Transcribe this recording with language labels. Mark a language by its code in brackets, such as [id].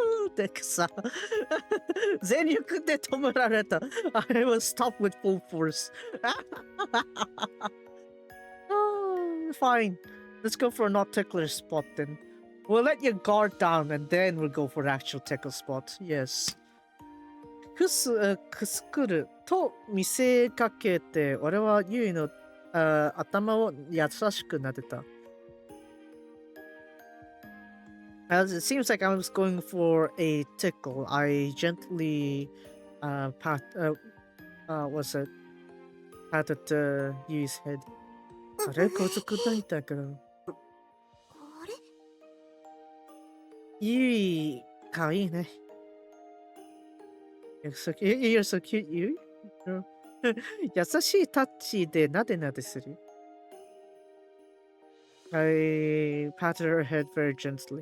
[ja] ってさ全力で止められた。 [en] I was stopped with full force. Fine. Let's go for a not ticklish spot then. We'll let your guard down and then we'll go for the actual tickle spot. Yes. [ja] くすくると見せかけて俺はユイの頭を優しく撫でた。 [en] As it seems like I was going for a tickle, I gently patted Yui's head. [ja] あれこつくないんだけど。あれ？ユイ、かわいいね。 [en] You're so cute, Yui. [ja] 優しいタッチでなでなでする。 [en] I patted her head very gently.